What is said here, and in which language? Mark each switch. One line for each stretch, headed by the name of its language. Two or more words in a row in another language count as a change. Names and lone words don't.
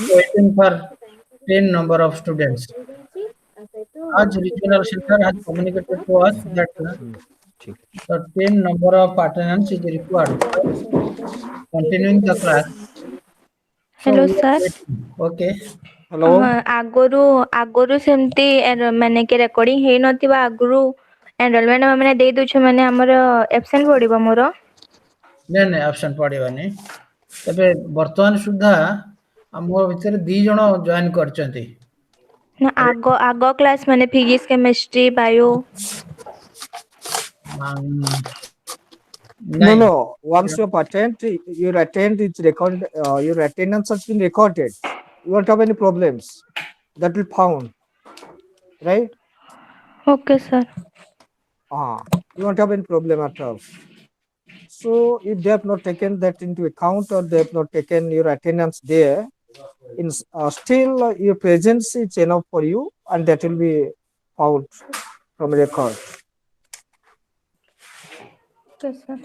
Hindi: करनी
English: waiting for 10 number of students. As regional center has communicated to us that
Hindi: ठीक है
English: the 10 number of attendance is required for continuing the class. So Hello, we are sir. waiting. Okay. हेलो
Odia: ଆଗରୁ ଆଗରୁ ସେମିତି ମାନେ କି ରେକର୍ଡିଂ ହେଇନଥିବା ଆଗରୁ ଏନରୋଲମେଣ୍ଟ ମାନେ ଦେଇ ଦଉଛୁ ମାନେ ଆମର ଏବସେଣ୍ଟ ପଡିବ ମୋର। ନାଇଁ ନାଇଁ ଆବସେଣ୍ଟ ପଡ଼ିବନି। ତେବେ ବର୍ତ୍ତମାନ ସୁଦ୍ଧା ଆମ ଭିତରେ 2 ଜଣ ଜଏନ୍ କରିଛନ୍ତି। ନା ଆଗ କ୍ଲାସ ମାନେ
English: physics chemistry bio. no
Odia: ନାଇଁ
English: no once you attend your attend is recorded your attendance has been recorded you won't have any problems that will found right okay sir. you won't have any problem at all so if they have not taken that into account or they have not taken your attendance there in still your presence is enough for you and that will be found from record. okay sir.